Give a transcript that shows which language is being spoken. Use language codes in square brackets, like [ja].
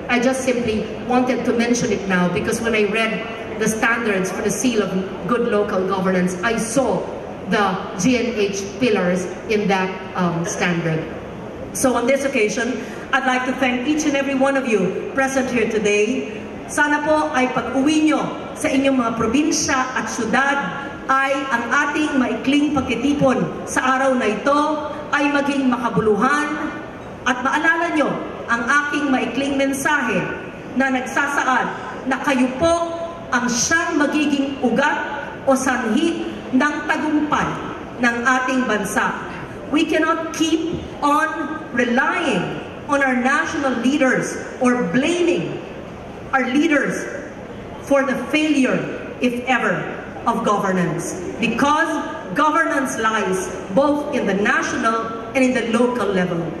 [en] I just simply wanted to mention it now because when I read the standards for the Seal of Good Local Governance, I saw the GNH pillars in that standard. So on this occasion, I'd like to thank each and every one of you present here today. [tl] Sana po ay pag-uwi nyo sa inyong mga probinsya at syudad ay ang ating maikling pagtitipon sa araw na ito ay maging makabuluhan, at maalala nyo ang aking maikling mensahe na nagsasaad na kayo po ang siyang magiging ugat o sanhi ng tagumpay ng ating bansa. [en] We cannot keep on relying on our national leaders or blaming our leaders for the failure, if ever, of governance. Because governance lies both in the national and in the local level.